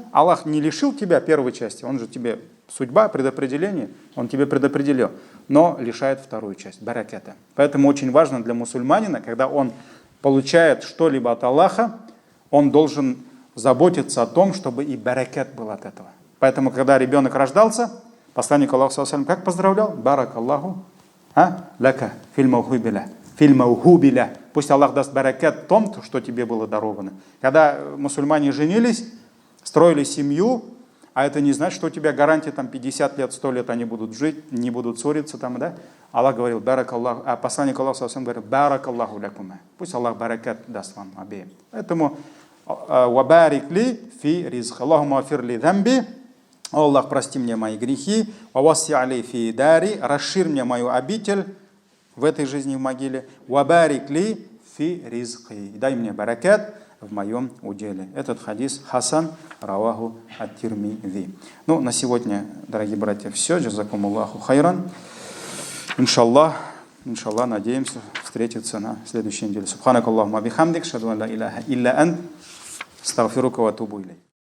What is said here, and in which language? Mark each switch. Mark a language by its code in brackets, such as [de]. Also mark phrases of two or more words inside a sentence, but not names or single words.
[ru] Аллах не лишил тебя первой части, он же тебе судьба, предопределение, он тебе предопределил, но лишает вторую часть, бараката. Поэтому очень важно для мусульманина, когда он получает что-либо от Аллаха, он должен заботиться о том, чтобы и баракат был от этого. Поэтому, когда ребенок рождался, посланник Аллаха [ar] صلى الله عليه وسلم [ru] как поздравлял? [ar] بارك الله لك في الموهوب لك. [ru] Пусть Аллах даст баракат в том, что тебе было даровано. Когда мусульмане женились, строили семью, а это не значит, что у тебя гарантия там 50 лет, 100 лет они будут жить, не будут ссориться там, да? Аллах говорил, баракаллаху, а посланник Аллаха [ar] صلى الله عليه وسلم [ru] говорил, [ar] بارك الله لكما. [ru] Пусть Аллах баракат даст вам обеим. [ar] Поэтому وبارك لي في رزقي. اللهم اغفر لي ذنبي. [ru] О Аллах, прости мне мои грехи, [ar] ووسع لي في داري, [ru] расширь мне мою обитель в этой жизни в могиле, [ar] وبارك لي في رزقي, [ru] дай мне баракат в моем уделе. [ar] Этот حديث حسن رواه الترمذي. [ru] Ну, на сегодня, дорогие братья, все. [ar] جزاكم الله خيرا. [ru] Иншаллах, надеемся встретиться на следующей неделе. [ar] سبحانك اللهم وبحمدك أشهد أن لا إله إلا أنت أستغفرك وأتوب إليك.